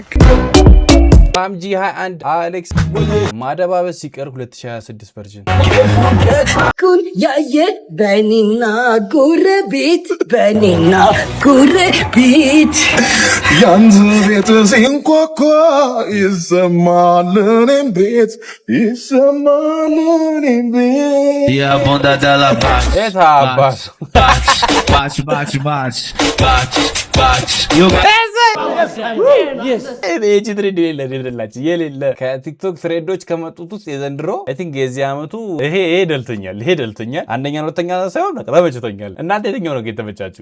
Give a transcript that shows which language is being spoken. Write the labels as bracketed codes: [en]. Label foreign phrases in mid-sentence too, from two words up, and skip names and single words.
[am] ፓምጂ 21 አሌክስ ማደባበስ ሲቀር 2026 ቨርዥን ኩን ያየ በኔና ጎረቤት ያንተ ቤት ሲንኳኳ ይሰማል እኔም ቤት [pt] E a bunda dela bate. Eita, bate. [am] የሌለ ከቲክቶክ ትሬዶች ከመጡት ውስጥ የዘንድሮ [en] I think [am] የዚህ አመቱ ይሄ ደልቶኛል። አንደኛ ነው ሁለተኛ ሳይሆን ተመችቶኛል። እናንተ የትኛው ነው የተመቻችሁ?